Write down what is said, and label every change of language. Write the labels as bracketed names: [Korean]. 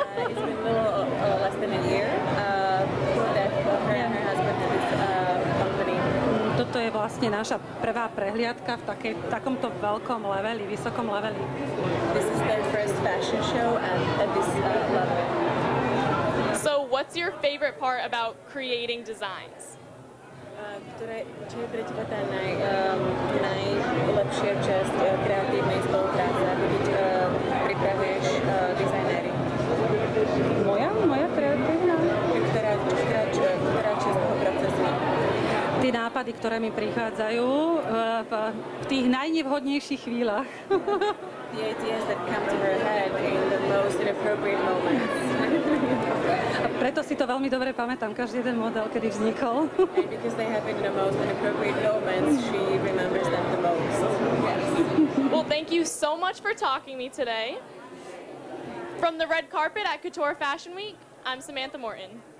[English] It's been a little less than a year. That her and her husband had this company. [Slovak] Toto je vlastne naša prvá prehliadka v takomto veľkom leveli, vysokom leveli. [English] This is their first fashion show at this level. So what's your favorite part about creating designs? [Slovak] Čo je pre teba tá najlepšia časť kreatívnej spolupráce, ako keď pripravuješ dizajnéry? Moja kreatívna? Ktorá časť toho procesu? Tie nápady, ktoré mi prichádzajú v tých najnevhodnejších chvíľach. [English] The ideas that come to her head in the most inappropriate moments. [Slovak] A preto si to veľmi dobre pamätám, každý jeden model, kedy vznikol. [English] And because they happen in the most inappropriate moments, she remembers them the most. Yes. Well, thank you so much for talking to me today. From the red carpet at Couture Fashion Week, I'm Samantha Morton.